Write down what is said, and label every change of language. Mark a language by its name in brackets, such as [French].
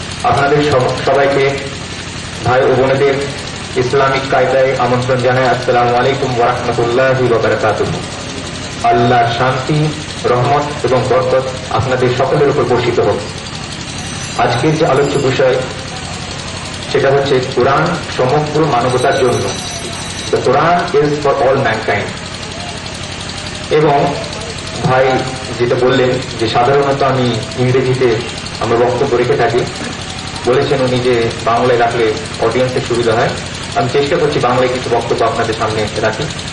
[Bangla] আপনাদের সবাইকে ভাই ও বোনেদের ইসলামিক কায়দায় আমন্ত্রণ জানাই। [Arabic] আসসালামু আলাইকুম ওয়া রাহমাতুল্লাহি ওয়া বারাকাতুহু। [Bangla] আল্লাহর শান্তি, রহমত এবং বরকত আপনাদের সকলের উপর বর্ষিত হোক। আজকের যে আলোচ্য বিষয় সেটা হচ্ছে কোরআন সমগ্র মানবতার জন্য। [English] The Quran is for all mankind. [Bangla] এবং ভাই যেটা বললেন যে সাধারণত আমি ইংরেজিতে আমার বক্তব্য রেখে থাকি, বলেছেন উনি যে বাংলায় রাখলে অডিয়েন্সের সুবিধা হয়। আমি চেষ্টা করছি বাংলায় কিছু বক্তব্য আপনাদের সামনে রাখি।